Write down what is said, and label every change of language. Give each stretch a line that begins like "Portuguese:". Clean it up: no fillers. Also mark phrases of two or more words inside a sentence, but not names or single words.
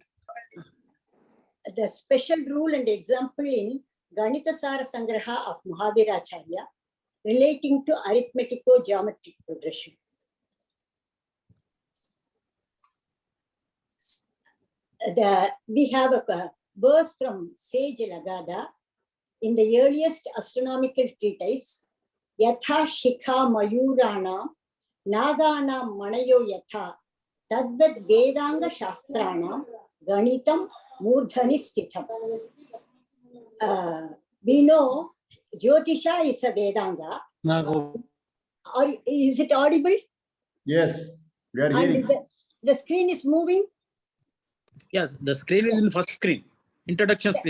English: The special rule and example in Gaṇitasārasaṅgraha of Mahaviracharya relating to arithmetico geometric progression. We have a verse from Sage Lagada in the earliest astronomical treatise,
Sanskrit: Yatha Shikha Mayurana Nagana Manayo Yatha Tadvad Vedanga Shastrana Ganitam Murdhani Stitham.
English: We know Jyotisha is a Vedanga. Or is it audible? Yes, we are hearing. The screen is moving? Yes, the screen is in first screen. Introduction screen.